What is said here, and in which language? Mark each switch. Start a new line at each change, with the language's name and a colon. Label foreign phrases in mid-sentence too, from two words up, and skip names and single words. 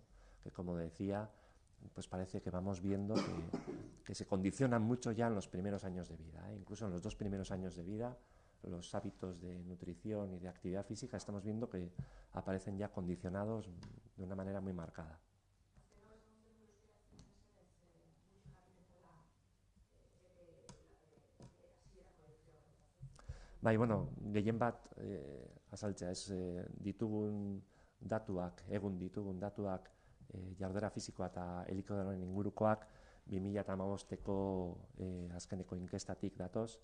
Spanish: Que, como decía, pues parece que vamos viendo que se condicionan mucho ya en los primeros años de vida, ¿eh? Incluso en los 2 primeros años de vida, los hábitos de nutrición y de actividad física estamos viendo que aparecen ya condicionados de una manera muy marcada.
Basque: Bai, bueno, gehien bat azaltzea, ditugun datuak, egun ditugun datuak, jarduera fisikoa eta elikaduraren ingurukoak 2015ko azkeneko inkestatik datoz,